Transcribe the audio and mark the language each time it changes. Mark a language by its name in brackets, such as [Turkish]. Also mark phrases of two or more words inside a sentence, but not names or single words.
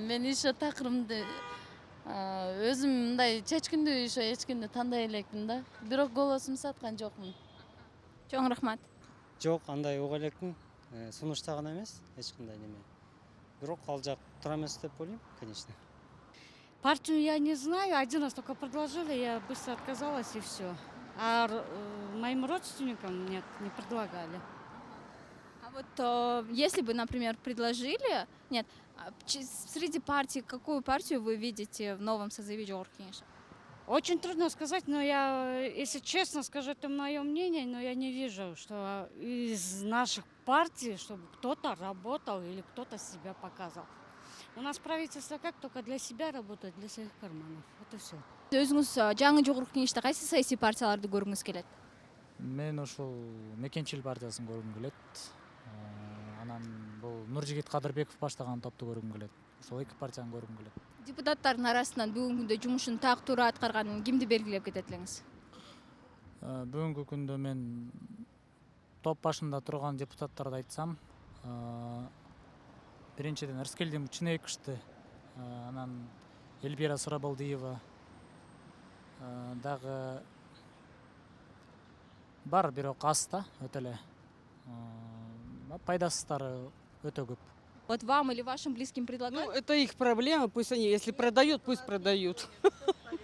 [Kyrgyz] Мен ошо такырымды өзүм мындай чечкиндүү ошо эч кимди тандай элекмин да. Бирок голосумду саткан жокмун. Чоң рахмат. Жок, андай уга элекмин. Сунуштаган эмес, эч кандай неме. Бирок ал жак тура эмес деп ойлойм, [Russian] конечно. Партию я не знаю, один раз только предложили, я быстро отказалась и все. А моим родственникам нет, не предлагали. Если бы, например, предложили, среди партий, какую партию вы видите в новом созыве [Kyrgyz] жогорку кеңеши? [Russian] Очень трудно сказать, но я, если честно скажу, это мое мнение, но я не вижу, что из наших партий, чтобы кто-то работал или кто-то себя показал. У нас правительство как только для себя работает, для своих карманов. Это все. [Kyrgyz] Өзүңүз жаңы жогорку кеңеште кайсы саясий партияларды көргүңүз келет? Мен ошол Мекенчил партиясын көргүм келет. Анан бул Нуржигит Кадырбеков баштаган топту көргүм келет. Ошол эки партияны көргүм келет. Депутаттардын арасынан бүгүнкү күндө жумушун тактуура аткарган кимди белгилеп кетет элеңиз? Бүгүнкү күндө мен топ башында турган депутаттарды айтсам, биринчиден Эрскелдин Чынайкышты, анан Эльбира Сурабалдиева, дагы бар, бирок аз да, өтө эле. Пайдасыздары өтө көп. [Russian] Вот вам или вашим близким предлагают? Это их проблема, пусть они, если продают, пусть продают.